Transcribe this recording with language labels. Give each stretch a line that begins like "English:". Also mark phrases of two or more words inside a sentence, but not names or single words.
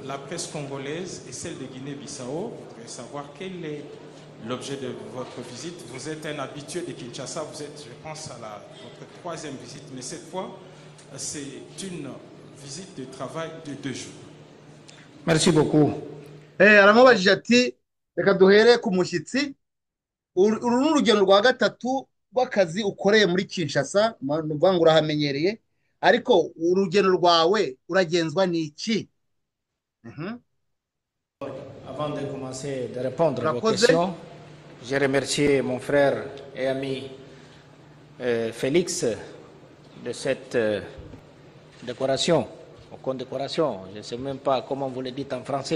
French: La presse congolaise et celle de Guinée-Bissau voudrait savoir quel est l'objet de votre visite. Vous êtes un habitué de Kinshasa, vous êtes, je pense, à votre troisième visite, mais cette fois, c'est une visite de travail de 2 jours. Merci beaucoup.
Kinyarwanda: aramubajije ati reka duhere ku mushyitsi uru ni urugendo rwa gatatu rw'akazi ukoreye muri Kinshasa nuvuga ngo urahamenyereye ariko urugendo rwawe uragenzwa n'iki?
French: Avant de commencer de répondre à vos questions, j'ai remercié mon frère et ami Félix de cette décoration, ou condecoration, je ne sais même pas comment vous le dites en français.